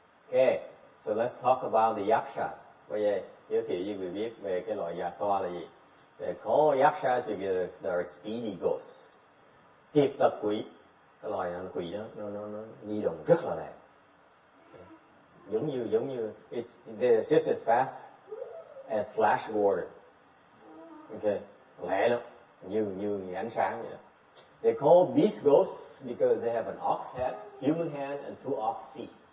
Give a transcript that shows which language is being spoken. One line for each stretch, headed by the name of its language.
English: Okay, so let's talk about the yakshas.
Vietnamese: Bây giờ giới thiệu với người biết về cái loại già xoa là gì.
English: They call yakshas because they're speedy ghosts.
Vietnamese: Kịp tật quỷ. Cái loài quỷ đó nó di động rất là lẹ, giống như
English: they're just as fast as flash water.
Vietnamese: Okay, lẹ lắm, như ánh sáng vậy đó.
English: They call beast ghosts because they have an ox head, human hand and two ox feet.